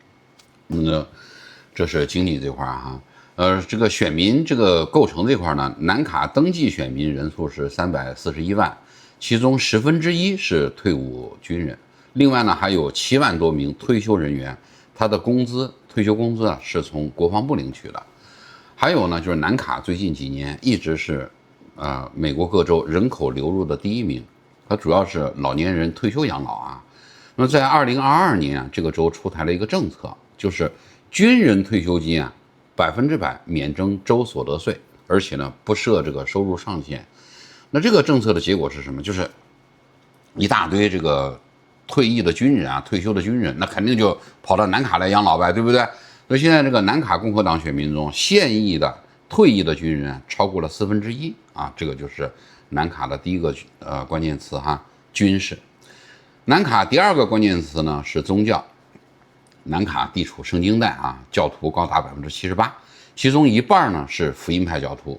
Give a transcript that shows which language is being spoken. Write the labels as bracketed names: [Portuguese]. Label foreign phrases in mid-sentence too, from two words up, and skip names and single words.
[Chinese] 這是經濟這塊這個選民這個構成這塊呢，南卡登記選民人數是341萬。其中1/10是退伍軍人，另外呢還有7萬多名退休人員，他的退休工資是從國防部領取的。還有呢就是南卡最近幾年一直是美国各州人口流入的第1名，它主要是老年人退休養老那么在2022年这个州出台了一個政策，就是軍人退休金100%免徵州所得稅，而且呢不設這個收入上限。那這個政策的結果是什麼？就是一大堆這個退役的軍人退休的軍人，那肯定就跑到南卡來養老唄，對不对？所以現在這個南卡共和黨選民中，現役的退役的軍人超過了1/4這個就是南卡的第一個關鍵詞軍事。南卡第2個關鍵詞呢是宗教。南卡地處聖經帶教徒高達78%，其中1半呢是福音派教徒。